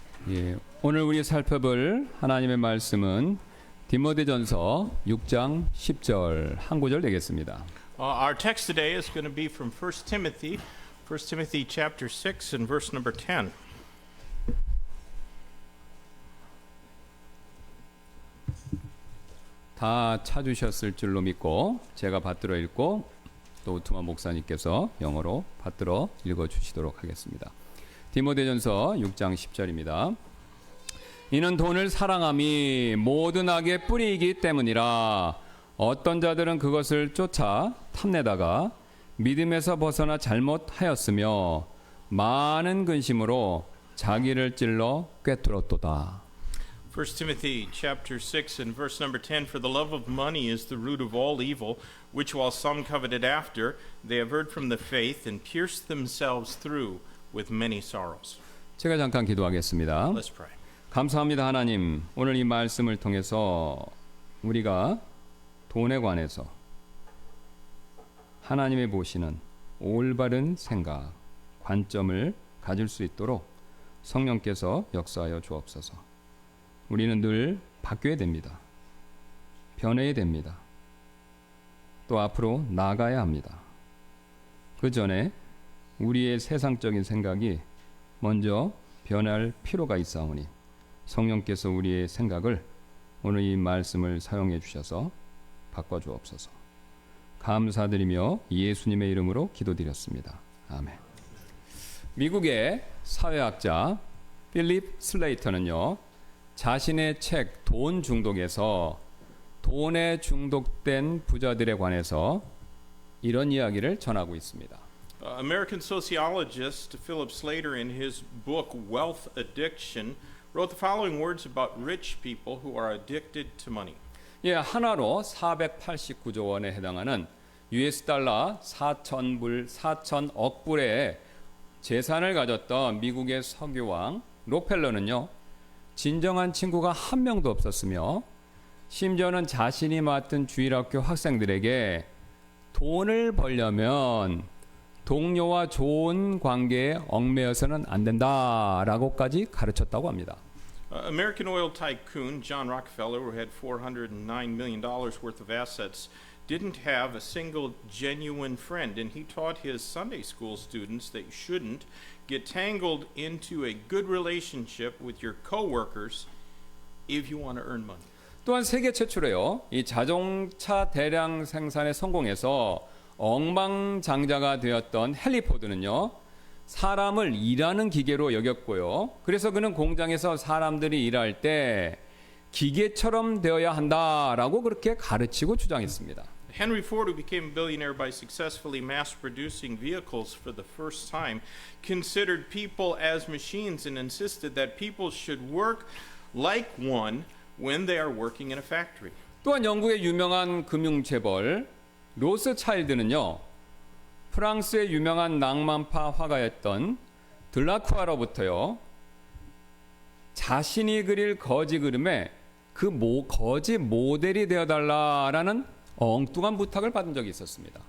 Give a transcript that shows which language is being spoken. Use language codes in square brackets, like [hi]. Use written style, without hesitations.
[ko] 예, 오늘 우리 살펴볼 하나님의 말씀은 디모데전서 6장 10절 한 구절 되겠습니다. [en] Our text today is going to be from 1 Timothy chapter 6 and verse number 10. [ko] 다 찾으셨을 줄로 믿고 제가 받들어 읽고 또 우투마 목사님께서 영어로 받들어 읽어주시도록 하겠습니다. 디모데전서 6장 10절입니다. 이는 돈을 사랑함이 모든 악의 뿌리이기 때문이라. 어떤 자들은 그것을 쫓아 탐내다가 믿음에서 벗어나 잘못하였으며 많은 근심으로 자기를 찔러 꿰뚫었도다. [en] 1 Timothy chapter 6 and verse number 10, For the love of money is the root of all evil, which while some coveted after, they have erred from the faith and pierced themselves through with many sorrows. [ko] 제가 잠깐 기도하겠습니다. [en] Let's pray. [ko] 감사합니다 하나님. 오늘 이 말씀을 통해서 우리가 돈에 관해서 하나님이 보시는 올바른 생각, 관점을 가질 수 있도록 성령께서 역사하여 주옵소서. 우리는 늘 바뀌어야 됩니다. 변해야 됩니다. 또 앞으로 나아가야 합니다. 그 전에 우리의 세상적인 생각이 먼저 변할 필요가 있사오니 성령께서 우리의 생각을 오늘 이 말씀을 사용해 주셔서 바꿔주옵소서. 감사드리며 예수님의 이름으로 기도드렸습니다. 아멘. 미국의 사회학자 필립 슬레이터는요, 자신의 책 돈 중독에서 돈에 중독된 부자들에 관해서 이런 이야기를 전하고 있습니다. [en] American sociologist Philip Slater in his book Wealth Addiction wrote the following words about rich people who are addicted to money. [ko] 예, 하나로 489조 원에 해당하는 US 달러 4천억 불의 재산을 가졌던 미국의 석유왕 록펠러는요, 진정한 친구가 한 명도 없었으며 심지어는 자신이 맡은 주일학교 학생들에게 돈을 벌려면 동료와 좋은 관계에 얽매여서는 안 된다라고까지 가르쳤다고 합니다. [en] American oil tycoon John Rockefeller, who had $409 million worth of assets, didn't have a single genuine friend, and he taught his Sunday school students that you shouldn't get tangled into a good relationship with your coworkers if you want to earn money. [ko] 또한 세계 최초로요, 이 자동차 대량 생산에 성공해서 억만장자가 되었던 헨리 포드는요, 사람을 일하는 기계로 여겼고요. 그래서 그는 공장에서 사람들이 일할 때 기계처럼 되어야 한다라고 그렇게 가르치고 주장했습니다. [en] Henry Ford, who became a billionaire by successfully mass-producing vehicles for the first time, considered people as machines and insisted that people should work like one when they are working in a factory. [ko] 또한 영국의 유명한 금융재벌 로스차일드는요, 프랑스의 유명한 낭만파 화가였던 들라쿠아로부터요, 자신이 그릴 거지 그림에 그 거지 모델이 되어달라라는 엉뚱한 부탁을 받은 적이 있었습니다.